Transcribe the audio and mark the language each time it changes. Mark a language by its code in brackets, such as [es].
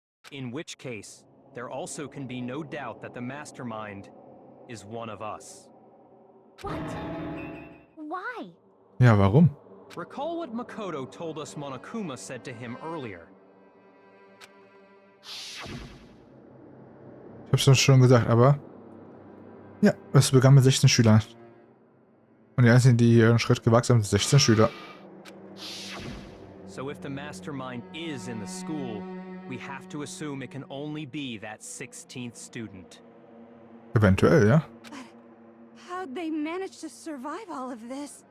[en] In which case, there also can be no doubt that the mastermind is one of us. What? Why? [de] Ja, warum? [en] Recall what Makoto told us Monokuma said to him earlier. [de] Ich hab's schon gesagt, aber... Ja, es begann mit 16 Schülern. Und die einzigen, die hier einen Schritt gewachsen haben, sind 16 Schüler. [en] So if the mastermind is in the school, we have to assume it can only be that 16th student. [de] Eventuell, ja. [en] How'd they manage to survive all of this?